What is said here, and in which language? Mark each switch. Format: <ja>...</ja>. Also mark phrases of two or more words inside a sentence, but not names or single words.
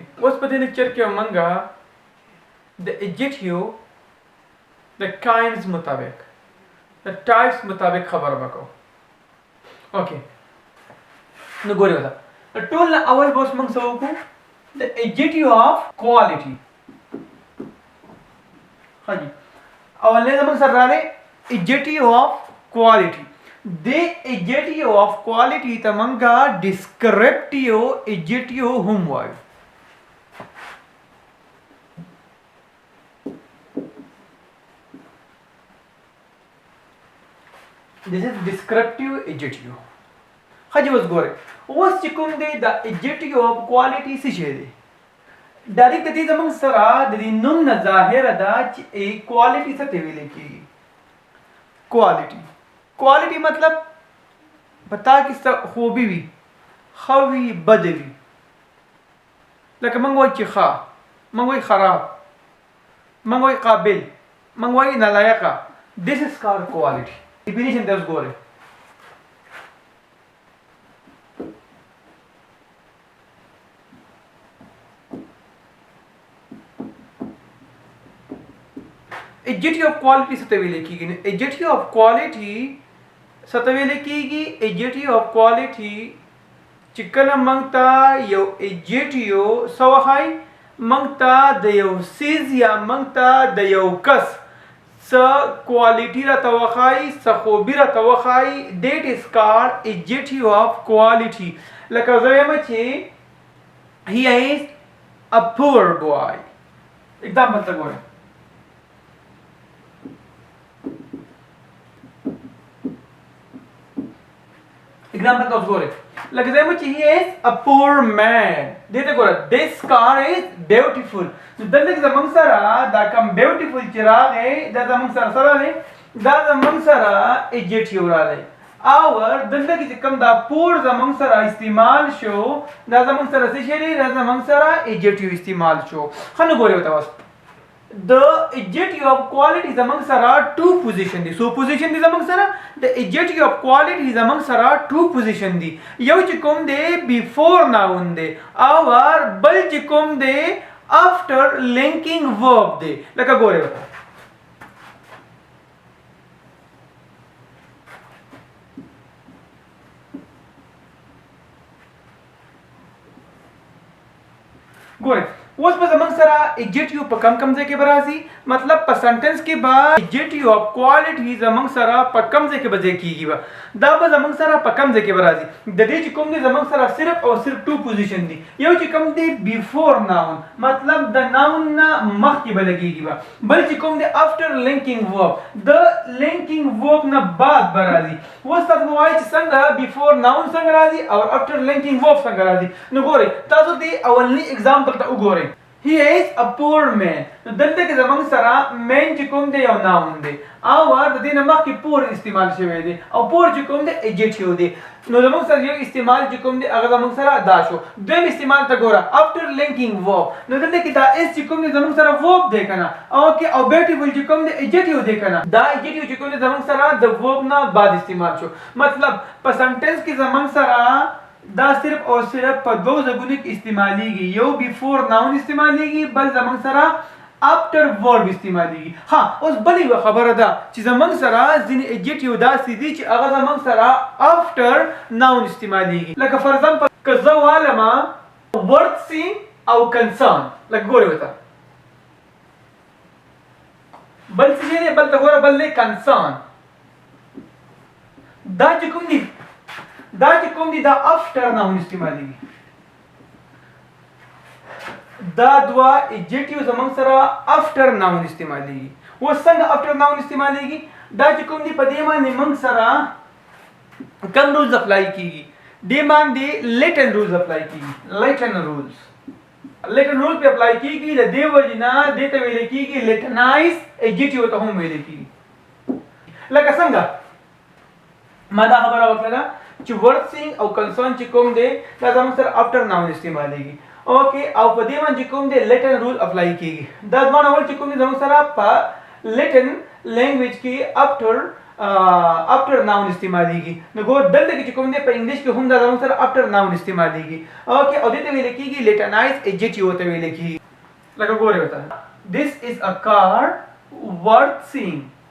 <ps>اوس په دې lecture کې مونږه د adjective د kinds مطابق د types مطابق خبر وکړو. اوکې نو ګورئ وتا ټول اول بوس مونږ څه وکړو د</ps> <en>adjective of quality.</en> <ps>حجی اولنې زمونږ سره راغلی</ps> <en>adjective of quality. The adjective of quality</en> <ps>ته مونږه</ps> <en>descriptive adjective</en> <ps>هم وایو.</ps> <en>This is descriptive adjective.</en> <ps>حجی اوس ګورئ اوس چې کوم دی د</ps> <en>adjective of quality</en> <ps>څه شی دی؟ ډایرکټ د دې زمونږ سره د دې نوم نه ظاهره ده چې کوالټي څه ته ویل کېږي. کوالټي مطلب پتا کې څه خوبي وي ښه وي بد وي. لکه موږ وایو چې ښه، موږ وایو خراب، موږ وایو قابل، موږ وایو نالایقه.</ps> <en>This is called quality. Definition</en> <ps>ته اوس ګورئ.</ps> <en>Adjective of quality</en> <ps>څه ته ویل کېږي؟</ps> <en>Adjective of quality</en> <ps>څه ته ویل کېږي؟</ps> <en>Adjective of quality</en> <ps>چې کله موږ ته یو adjective څه وښایي، موږ ته د یو څیز یا موږ ته د یو کس څه کوالټي راته وښایي، څه خوبي راته وښایي.</ps> <en>That is called adjective of quality.</en> <ps>لکه زه وایم چې</ps> <en>he is a poor boy.</en> <ps>example ته ګورئ. example ته اوس ګورئ. لکه زه وایم چې</ps> <en>he is a poor man.</en> <ps>دې ته ګوره</ps> <en>this car is beautiful.</en> <ps>نو دلته کې زموږ سره دا کوم beautiful چې راغی دا زموږ سره راغی، دا زموږ سره adjective راغی. او دلته کې چې کوم دا poor زموږ سره استعمال شو دا زموږ سره څه شی دی؟ دا زموږ سره adjective استعمال شو. ښه نو ګورئ ورته اوس د</ps> <en>adjective of quality</en> <ps>زموږ سره</ps> <en>two position</en> <ps>دي. څو position دي زموږ سره؟ د</ps> <en>adjective of quality</en> <ps>زموږ سره</ps> <en>two position</en> <ps>دي. یو چې کوم دی</ps> <en>before noun</en> <ps>دی او بل چې کوم دی</ps> <en>after linking verb</en> <ps>دی. لکه ګورئ ورته ګورئ اوس به زموږ سره adjective په کم ځای کې به راځي، مطلب په سنټنس کې به</ps> <en>adjective of quality</en> <ps>زموږ سره په کم ځای کې به ځای کېږي. دا به زموږ سره په کم ځای کې به راځي. د دې چې کوم دی زموږ سره صرف او صرف</ps> <en>two position</en> <ps>دي. یو چې کوم دی</ps> <en>before noun</en> <ps>مطلب د noun نه مخکې به لګېږي به، بل چې کوم دی</ps> <en>after linking verb</en> <ps>د</ps> <en>linking verb</en> <ps>نه بعد به راځي. اوس تاسو به وایئ چې څنګه</ps> <en>before noun</en> <ps>څنګه راځي او</ps> <en>after linking verb</en> <ps>څنګه راځي. نو ګورئ تاسو دې اولني example ته وګورئ.</ps> <en>He is a poor man.</en> <ps>نو دلته کې زموږ سره man چې کوم دی یو noun دی او د دې نه مخکې poor استعمال شوی دی او poor چې کوم دی adjective دی. نو زموږ سره یو استعمال چې کوم دی هغه زموږ سره دا شو. دویم استعمال ته ګوره</ps> <en>after linking verb.</en> <ps>نو دلته کې دا is چې کوم دی زموږ سره verb دی کنه او beautiful چې کوم دی adjective دی کنه. دا adjective چې کوم دی زموږ سره د verb نه بعد استعمال شو. مطلب په sentence کې زموږ سره دا صرف او صرف په دوه ځایونو کې استعمالیږي. یو</ps> <en>before noun</en> <ps>استعمالیږي، بل زموږ سره</ps> <en>after verb</en> <ps>استعمالیږي. ها اوس بل یو خبره ده چې زموږ سره ځینې adjective داسې دي چې هغه زموږ سره</ps> <en>after noun</en> <ps>استعمالیږي. لکه</ps> <en>for example</en> <ps>که زه والمه worthy او concern. لکه ګورئ ورته بل څه دی، بل ته ګوره بل دی concern. دا چې کوم دی دا</ps> <en>after noun</en> <ps>استعمالیږي. دا دوه adjective زموږ سره</ps> <en>after noun</en> <ps>استعمالیږي. اوس څنګه</ps> <en>after noun</en> <ps>استعمالیږي؟ دا چې کوم دی په دې باندې موږ سره کوم rules اپلای کیږي؟ دې باندې</ps> <en>latent rules</en> <ps>اپلای کیږي.</ps> <en>latent rules</en> <ps>په اپلای کیږي. د دې وجې نه دې ته ویل کیږي</ps> <en>latinized adjective</en> <ps>ته هم ویل کیږي. لکه څنګه ما دا خبره وکړه چې worthy او concern چې کوم دی دا زموږ سره</ps> <en>after noun</en> <ps>استعمالیږي اوکے او په دې باندې کوم دی</ps> <en>Latin rule apply</en> <ps>کیږي دا ځوان اول چې کوم دی زموږ سره په</ps> <en>Latin language</en> <ps>کې</ps> <en>after noun</en> <ps>استعماليږي نو ګور دلته کې کوم دی په انګلیش کې هم دا زموږ سره</ps> <en>after noun</en> <ps>استعماليږي اوکے او دې ته ویل کیږي</ps> <en>Latinized adjective</en> <ps>ته ویل کیږي لکه ګوره وتا</ps> <en>this is a car worth seeing</en>